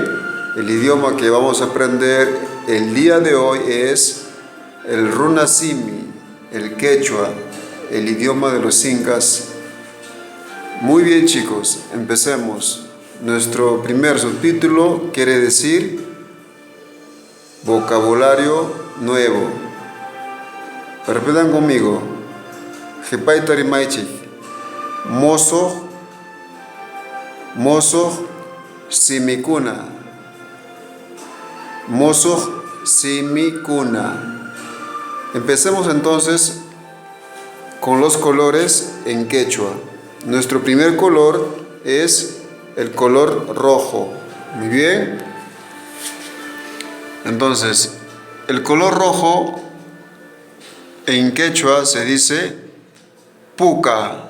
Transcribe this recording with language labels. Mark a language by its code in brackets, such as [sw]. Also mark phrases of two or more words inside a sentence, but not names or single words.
[es] El idioma que vamos a aprender el día de hoy es el runasimi, el quechua, el idioma de los incas. Muy bien chicos, empecemos. Nuestro primer subtítulo quiere decir vocabulario nuevo. Repitan conmigo. [qu] Mozo, simikuna. Mozo, simikuna. [es] Empecemos entonces con los colores en quechua. Nuestro primer color es el color rojo. Muy bien. Entonces, el color rojo en quechua se dice puca.